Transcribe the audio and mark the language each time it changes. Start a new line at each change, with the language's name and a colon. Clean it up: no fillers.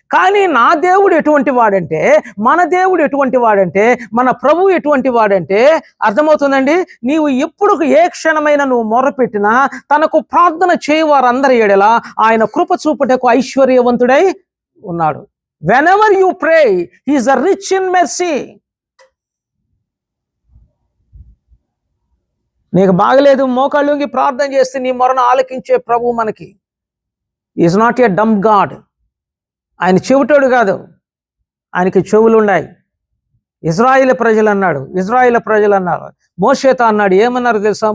Telugu: కానీ నా దేవుడు ఎటువంటి వాడంటే, మన దేవుడు ఎటువంటి వాడంటే, మన ప్రభు ఎటువంటి వాడంటే అర్థమవుతుందండి. నీవు ఎప్పుడు ఏ క్షణమైనా నువ్వు మొరపెట్టినా తనకు ప్రార్థన చేయవారందరి ఎడల ఆయన కృప చూపుటకు ఐశ్వర్యవంతుడై ఉన్నాడు.
English: whenever you pray, he is a rich in mercy.
Telugu: నీకు బాగలేదు, మోకాళ్ళుంగి ప్రార్థన చేస్తే నీ మొరను ఆలకించే ప్రభు మనకి.
English: Is not a dumb god.
Telugu: ఆయన చెవిటోడు కాదు, ఆయనకి చెవులు ఉన్నాయి. ఇజ్రాయిల్ ప్రజలు అన్నాడు. మోషేతో అన్నాడు. ఏమన్నారు తెలుసా?